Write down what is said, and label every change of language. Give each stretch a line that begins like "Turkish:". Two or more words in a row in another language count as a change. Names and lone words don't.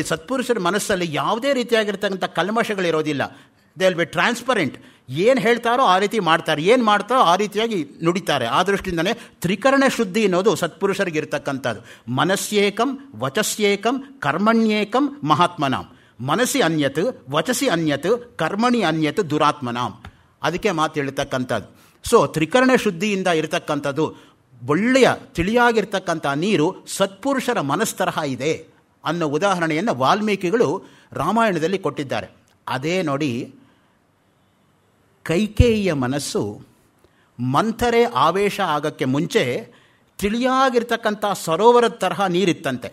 Kannada: ಸತ್ಪುರುಷರ ಮನಸ್ಸಲ್ಲಿ ಯಾವುದೇ ರೀತಿಯಾಗಿರ್ತಕ್ಕಂಥ ಕಲ್ಮಶಗಳಿರೋದಿಲ್ಲ.
English: They will be transparent.
Kannada: ಏನು ಹೇಳ್ತಾರೋ ಆ ರೀತಿ ಮಾಡ್ತಾರೆ, ಏನು ಮಾಡ್ತಾರೋ ಆ ರೀತಿಯಾಗಿ ನುಡಿತಾರೆ. ಆ ದೃಷ್ಟಿಯಿಂದಲೇ ತ್ರಿಕರಣ ಶುದ್ಧಿ ಅನ್ನೋದು ಸತ್ಪುರುಷರಿಗೆ ಇರ್ತಕ್ಕಂಥದ್ದು.
Sanskrit: ಮನಸ್ಸೇಕಂ ವಚಸ್ಯೇಕಂ ಕರ್ಮಣ್ಯೇಕಂ ಮಹಾತ್ಮನಾಂ. ಮನಸ್ಸಿ ಅನ್ಯತ್, ವಚಸಿ ಅನ್ಯತ್, ಕರ್ಮಣಿ ಅನ್ಯತ್ ದುರಾತ್ಮನಾಂ.
Kannada: ಅದಕ್ಕೆ ಮಾತು ಹೇಳ್ತಕ್ಕಂಥದ್ದು. ಸೊ ತ್ರಿಕರಣ ಶುದ್ಧಿಯಿಂದ ಇರತಕ್ಕಂಥದ್ದು ಒಳ್ಳೆಯ ತಿಳಿಯಾಗಿರ್ತಕ್ಕಂಥ ನೀರು ಸತ್ಪುರುಷರ ಮನಸ್ತರಹ ಇದೆ ಅನ್ನೋ ಉದಾಹರಣೆಯನ್ನು ವಾಲ್ಮೀಕಿಗಳು ರಾಮಾಯಣದಲ್ಲಿ ಕೊಟ್ಟಿದ್ದಾರೆ. ಅದೇ ನೋಡಿ, ಕೈಕೇಯಿಯ ಮನಸ್ಸು ಮಂಥರೆ ಆವೇಶ ಆಗೋಕ್ಕೆ ಮುಂಚೆ ತಿಳಿಯಾಗಿರ್ತಕ್ಕಂಥ ಸರೋವರದ ತರಹ ನೀರಿತ್ತಂತೆ.